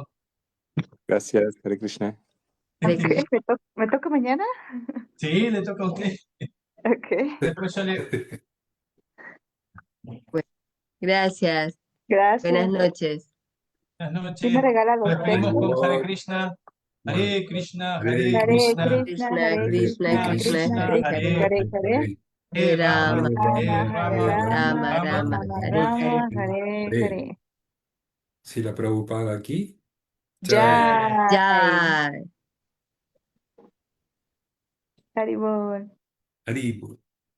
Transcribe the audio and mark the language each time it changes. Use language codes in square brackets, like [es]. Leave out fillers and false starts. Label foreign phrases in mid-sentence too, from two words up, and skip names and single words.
[es] Gracias, [sa] Hare Krishna. Hare [es] Ok, [sa] Krishna. [es] ¿me toca mañana? Sí, le toca a usted. Ok, Después yo le... Gracias. Buenas gracias. noches. Buenas ¿Quién noches. me regala Nos los despedimos textos? [sa] con Hare Krishna. Hare Krishna, Hare Hare Hare Krishna, Krishna, Krishna, Hare Krishna, Krishna, Krishna, Krishna Hare Krishna, Hare. Hare Hare. Hare Rama, Rama, Hare Rama, Rama, Rama, Hare Rama, Rama, Rama, Hare Hare. Rama, Hare Hare. [es] Si la Prabhupada aquí, Jai, Jai. Haribol. Haribol.